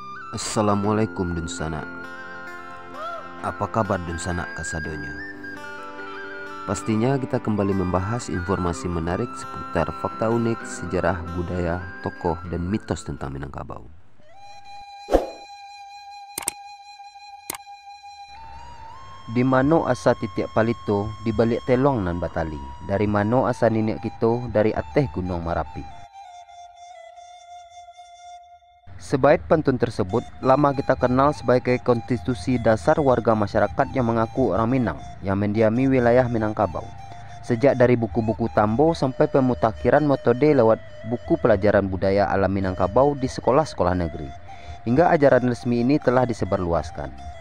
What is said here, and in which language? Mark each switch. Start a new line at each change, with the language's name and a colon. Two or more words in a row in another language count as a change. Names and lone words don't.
Indonesian: Assalamualaikum Dunsana. Apa kabar Dunsana kasadonya? Pastinya kita kembali membahas informasi menarik seputar fakta unik, sejarah, budaya, tokoh, dan mitos tentang Minangkabau.
Minangkabau: Di mano asa titiak palito di balik telong nan batali. Dari mano asa niniak kito dari ateh gunung Marapi.
Indonesian: Sebaik pantun tersebut, lama kita kenal sebagai konstitusi dasar warga masyarakat yang mengaku orang Minang yang mendiami wilayah Minangkabau. Sejak dari buku-buku Tambo sampai pemutakhiran metode lewat buku pelajaran budaya alam Minangkabau di sekolah-sekolah negeri, hingga ajaran resmi ini telah disebarluaskan.